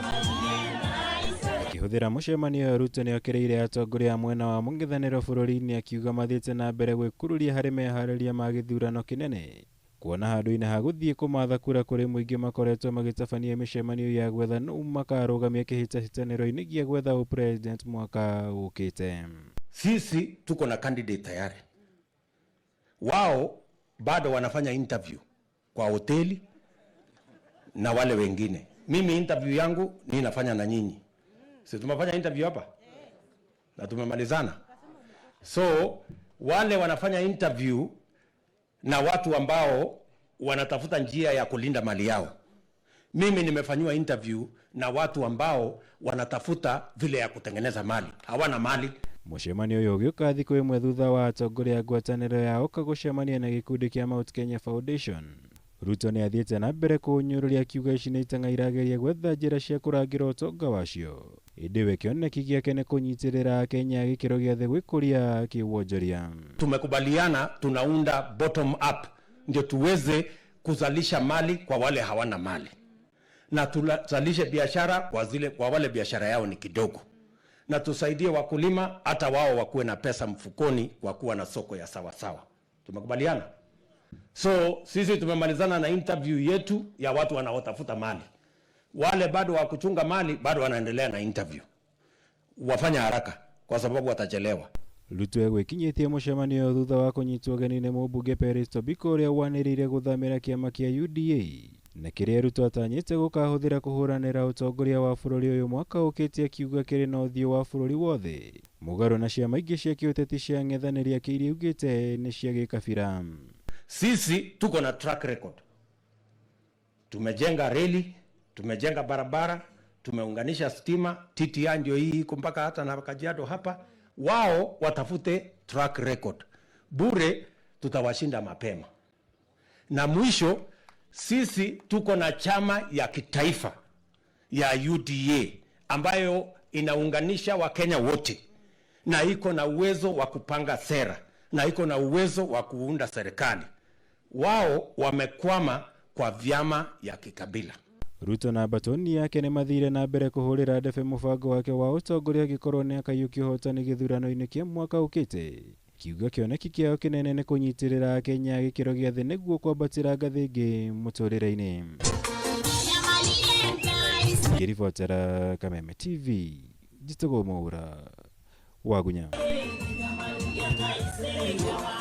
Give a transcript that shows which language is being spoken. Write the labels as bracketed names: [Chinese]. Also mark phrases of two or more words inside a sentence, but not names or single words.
[Kikuyu] Akĩhũthĩra mũcemanio, Ruto niokiriire atongoria mwena wa mung'ethaniro bururi-ini, akiuga mathiĩte na mbere gwĩkururia harĩ meharĩria ma gĩthurano kĩnene, kuona handu-ini ha guthii kumatha kura kũrĩ muingi makoretwo magĩtabania mĩcemanio ya gwetha nũ makarũgamia kĩhĩtahĩtanĩro-inĩ gĩa gwetha ũpresident mwaka ũkĩte. [Swahili] Sisi tuko na candidate tayari. Wao bado wanafanya interview kwa hoteli na wale wengine. Mimi interview yangu ni nafanya na nyinyi. Sisi tumefanya interview hapa na tumemalizana. So wale wanafanya interview na watu ambao wanatafuta njia ya kulinda mali yao. Mimi nimefanywa interview na watu ambao wanatafuta vile ya kutengeneza mali. Hawana mali. [Kikuyu] Mũcemanio ũyũ ũgĩũka thikũ ĩmwe thutha wa atongoria ngwatanĩro yao gũcemania na gĩkundi kĩa Mount Kenya Foundation. Ruto nĩ athiĩte na mbere kũnyũrũria akiuga ici nĩ itang'a irageria gwetha njĩra cia kũrangĩra ũtonga wacio. Ĩndĩ we kĩoneki gĩake nĩ kũnyitĩrĩra Kenya gĩkĩro gĩa thĩ gwĩkũria kĩwonjoria. [Swahili] Tumekubaliana tunaunda [English] bottom up [Swahili] ndio tuweze kuzalisha mali kwa wale hawana mali, na tuzalishe biashara kwa wale biashara yao ni kidogo, na tusaidie wakulima hata wao wakuwe na pesa mfukoni kwa kuwa na soko ya sawa sawa. Tumekubaliana. So sisi tumemalizana na interview yetu ya watu wanaotafuta mali. Wale bado wa kuchunga mali bado wanaendelea na interview. Wafanya haraka kwa sababu watachelewa. [Kikuyu] Ruto egwĩkinyĩtie mũcemanio thutha wa kũnyitwo ũgeni nĩ mũmbunge Peris Tobiko ũrĩa wanĩrĩire gũthamĩra kĩama kĩa UDA, na kĩrĩa Ruto atanyĩte gũkahũthĩra kũhũranĩra ũtongoria wa bũrũri ũyũ mwaka ũkĩte, akiuga kĩrĩ na ũthiũ wa bũrũri wothe, mũgarũ na ciama ingĩ cia kĩũteti cia ng'ethanĩria kĩrĩa iugĩte nĩ cia gĩkabira. [Swahili] Sisi tuko na [English] track record. [Swahili] Tumejenga reli, tumejenga barabara, tumeunganisha stima, TTI ndio hii iko mpaka hata na Kajiado hapa. Wao watafute [English] track record. [Swahili] Bure tutawashinda mapema. Na mwisho, sisi tuko na chama ya kitaifa ya UDA ambayo inaunganisha Wakenya wote, na iko na uwezo wa kupanga sera, na iko na uwezo wa kuunda serikali. Wao wamekwama kwa vyama ya kikabila. [Kikuyu] Ruto na batoni yake nĩ mathire na mbere kũhũrĩra ndebe mũbango wake wa ũtongoria gĩkorwo nĩ akaiũkia ũhotani gĩthurano-inĩ kĩa mwaka ũkĩte, kiuga kĩoneki kĩao kĩnene nĩ kũnyitĩrĩra Kenya gĩkĩro gĩa thĩ nĩguo kwambatĩra ngathĩ ĩngĩ mũtũrĩre-inĩ. Ngĩribotera Kameme TV, Dr William Ruto wa Gunya.